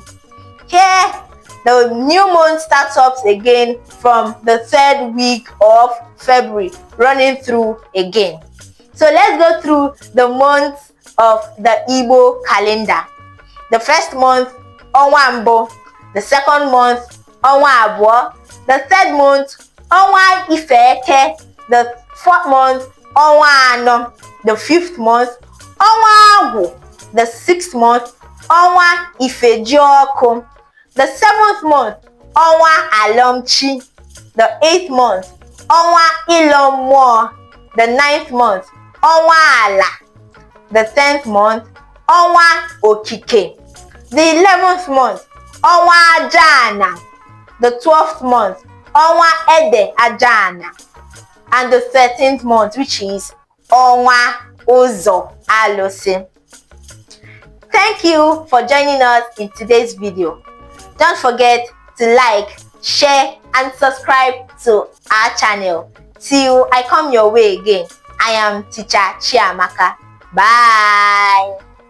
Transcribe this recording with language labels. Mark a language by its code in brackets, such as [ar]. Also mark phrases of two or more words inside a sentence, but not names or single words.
[en] Here, the new month starts up again from the 3rd week of February, running through again. So let's go through the months of the Igbo calendar. The first month, [ig] Ọnwa Mbụ. [en] The second month, [ig] Ọnwa Abụọ. [en] The third month, [ig] Ọnwa Ifeke. [en] The fourth month, [ig] ọnwa anọ. [en] The fifth month, [ig] ọnwa agwụ. [en] The sixth month, [ig] ọnwa ifejiọkụ. [en] The seventh month, [ig] ọnwa alọmchi. [en] The eighth month, [ig] ọnwa ịlọ mmụọ. [en] The ninth month, [ig] ọnwa ala. [en] The 10th month, [ig] ọnwa okike. [en] The 11th month, [ig] ọnwa ajana. [en] The 12th month, [ig] ọnwa ede ajana. [en] And the 13th month, which is [ig] ọnwa ụzọ alụsị. [en] Thank you for joining us in today's video. Don't forget to like, share, and subscribe to our channel. Till I come your way again, I am Teacher Chiamaka. Bye.